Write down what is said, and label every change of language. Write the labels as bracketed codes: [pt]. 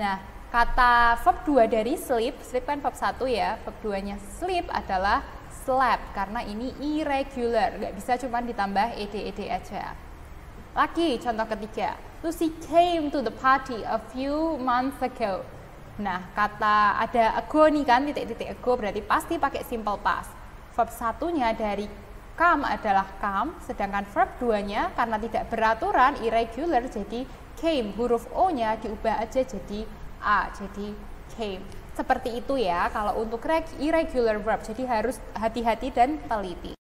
[id] Nah, kata verb 2 dari sleep kan verb 1 ya, verb 2-nya sleep adalah slept, karena ini irregular, nggak bisa cuma ditambah ed aja. Lagi contoh ketiga, [en] Lucy came to the party a few months ago. [id] Nah, kata ada ago nih kan, titik-titik ago berarti pasti pakai simple past. Verb 1-nya dari come adalah come, sedangkan verb 2-nya karena tidak beraturan, irregular, jadi came, huruf O-nya diubah aja jadi A, jadi came. Seperti itu ya kalau untuk irregular verb, jadi harus hati-hati dan teliti.